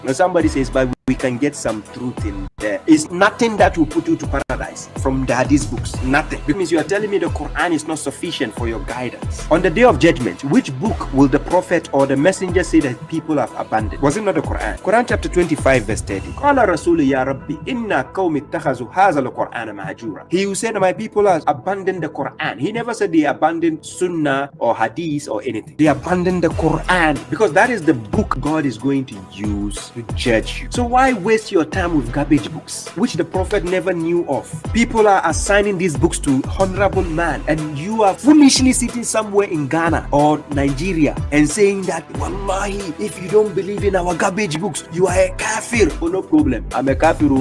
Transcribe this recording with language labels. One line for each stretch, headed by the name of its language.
English: Now somebody says, but we can get some truth in there. It's nothing that will put you to paradise from the hadith books. Nothing. It means you are telling me the Quran is not sufficient for your guidance. On the day of judgment, which book will the prophet or the messenger say that people have abandoned? Was it not the Quran? Quran chapter 25 verse 30.
Arabic: قال رسول يا ربي إن قوم اتخذوا هذا القرآن مهجورا.
English: He who said my people have abandoned the Quran. He never said they abandoned Sunnah or Hadith or anything. They abandoned the Quran because that is the book God is going to use to judge you. So why waste your time with garbage books which the prophet never knew of? People are assigning these books to honorable man, and you are foolishly sitting somewhere in Ghana or Nigeria and saying that, wallahi, if you don't believe in our garbage books, you are a kafir. Oh, no problem. I'm a kafir.